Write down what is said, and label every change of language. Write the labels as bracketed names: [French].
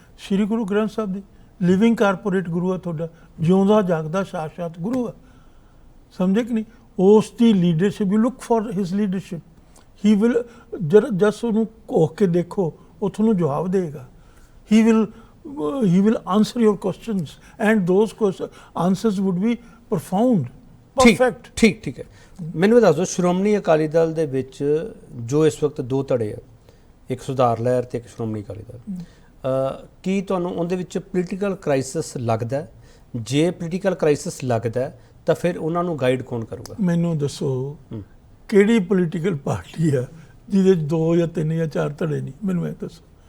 [Punjabi] ਸ਼੍ਰੀ ਗੁਰੂ ਗ੍ਰੰਥ ਸਾਹਿਬ ਦੀ। Living corporate ਗੁਰੂ ਆ ਤੁਹਾਡਾ, ਜਿਉਂਦਾ ਜਾਗਦਾ ਸਾਖਸ਼ਾਤ ਗੁਰੂ ਆ, ਸਮਝੇ ਕਿ ਨਹੀਂ? ਉਸ ਦੀ leadership, [English] you look for his leadership, he will [Punjabi] ਜਸ ਉਹਨੂੰ ਘੋਖ ਕੇ ਦੇਖੋ, ਉਹ ਤੁਹਾਨੂੰ ਜਵਾਬ ਦੇਗਾ। He will [English] he will answer your questions and those answers would be profound, perfect. [Punjabi] ਠੀਕ ਹੈ। ਮੈਨੂੰ ਇਹ ਦੱਸ ਦਿਓ, ਸ਼੍ਰੋਮਣੀ ਅਕਾਲੀ ਦਲ ਦੇ ਵਿੱਚ ਜੋ ਇਸ ਵਕਤ ਦੋ ਧੜੇ ਆ, ਇੱਕ ਸੁਧਾਰ ਲਹਿਰ ਤੇ ਇੱਕ ਸ਼੍ਰੋਮਣੀ ਅਕਾਲੀ ਦਲ, ਕੀ ਤੁਹਾਨੂੰ ਉਹਦੇ ਵਿੱਚ ਪੋਲੀਟੀਕਲ ਕ੍ਰਾਈਸਿਸ ਲੱਗਦਾ? ਜੇ ਪੋਲੀਟੀਕਲ ਕ੍ਰਾਈਸਿਸ ਲੱਗਦਾ ਤਾਂ ਫਿਰ ਉਹਨਾਂ ਨੂੰ ਗਾਈਡ ਕੌਣ ਕਰੂਗਾ? ਮੈਨੂੰ ਦੱਸੋ ਕਿਹੜੀ ਪੋਲੀਟੀਕਲ ਪਾਰਟੀ ਆ ਜਿਹਦੇ 'ਚ 2 ਜਾਂ 3 ਜਾਂ 4 ਧੜੇ ਨਹੀਂ? ਮੈਨੂੰ ਇਹ ਦੱਸੋ।